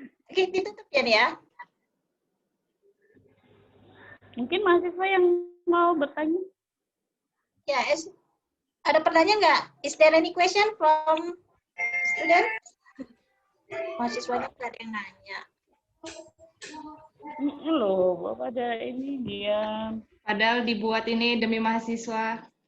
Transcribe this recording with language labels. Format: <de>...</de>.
<id>Oke, ditutup ya nih ya. Mungkin mahasiswa yang mau bertanya. Ya, ada pertanyaan nggak?</id> <en>Is there any question from student?</en> <id>Mahasiswanya nggak ada yang nanya. Loh, Bapak ada ini dia. Padahal dibuat ini demi mahasiswa.</id>